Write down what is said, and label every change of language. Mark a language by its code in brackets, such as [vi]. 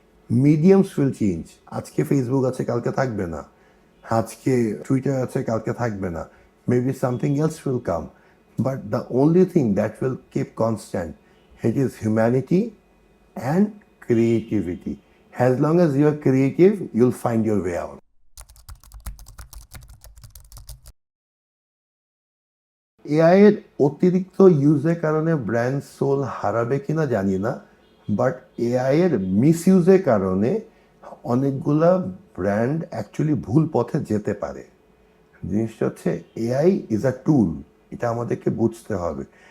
[en] Mediums will change. [bn] আজকে Facebook আছে, কালকে থাকবে না। আজকে টুইটার আছে, কালকে থাকবে না। [en] Maybe something else will come, but the only thing that will keep constant, it is humanity and creativity. As long as you are creative, you'll find your way out. [bn] AI এর অতিরিক্ত ইউজের কারণে brand soul হারাবে কিনা জানি না, but AI এর miss ইউজের কারণে অনেকগুলা ব্র্যান্ড অ্যাকচুয়ালি ভুল পথে যেতে পারে। জিনিসটা হচ্ছে [en] AI is a tool, [bn] এটা আমাদেরকে বুঝতে হবে।